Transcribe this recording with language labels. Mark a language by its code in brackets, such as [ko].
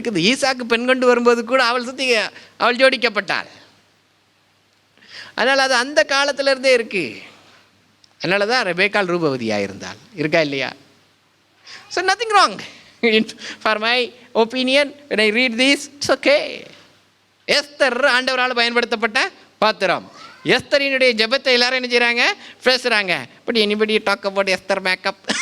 [ta] ஈசாக்கு பெண் கொண்டு வரும்போது கூட அவள் ஜோடிக்கப்பட்டாள். அதனால் அது அந்த காலத்திலேருந்தே இருக்குது. அதனால தான் ரெபேக்காள் ரூபவதியாக இருந்தாள். இருக்கா இல்லையா? [en] So nothing wrong. For my opinion when I read this, it's okay. [ta] Esther ஆண்டவரால் பயன்படுத்தப்பட்ட பாத்திரம். எஸ்தரினுடைய ஜெபத்தை எல்லாரும் என்ன செய்கிறாங்க? பேசுகிறாங்க. [en] But anybody talk about Esther makeup?